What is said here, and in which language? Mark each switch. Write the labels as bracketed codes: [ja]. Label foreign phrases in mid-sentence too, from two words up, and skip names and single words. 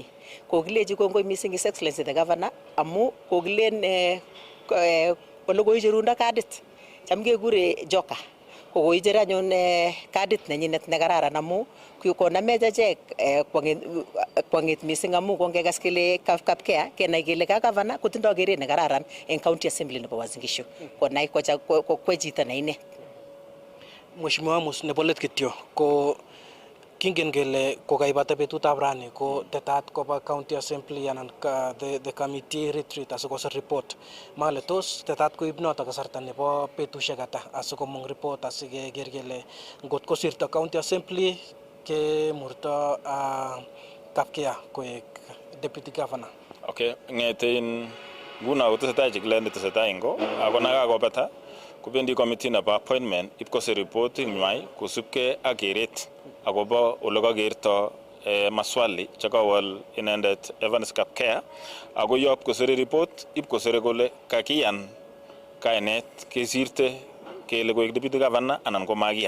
[kln] Kokilechi kongoi mising [en] His Excellency the Governor [kln] amu kokilen ole koicherundo kadit cham kekure joka ko koicher anyun kadit nenyinet nekararan amu konamech achek kwang'et mising amu kongekas kele Kapkea kenai kele ka Governor kotindoi keret nekararan en [en] county assembly [kln] nebo Uasin Gishu konai kwe chito neine. Mheshimiwa Amos nebo let kityo ko kingen kele kokaibata betutab rani ko tetat koba [en] county assembly [kln] anan [en] the committee retreat [kln] asikosir report male tos tetat koib noto kasarta nebo betusiek ata asikomong report asikeker kele ngot kosirto [en] county assembly [kln] kemurto Kapkea koek [en] deputy governor. [kln] Okay, ng'etin nguno kotesetai chikilet netesetai ingo ako nakakobata kobendi committee nebo appointment ipkosir report nywa kosubkei ak keret akobo ole kakerto maswali chekawol inendet Evans Kapkea ako yob kosire report ipkosire kole kakiyan kainet kesirte kele koek [en] deputy governor [kln] anan ko makiyan.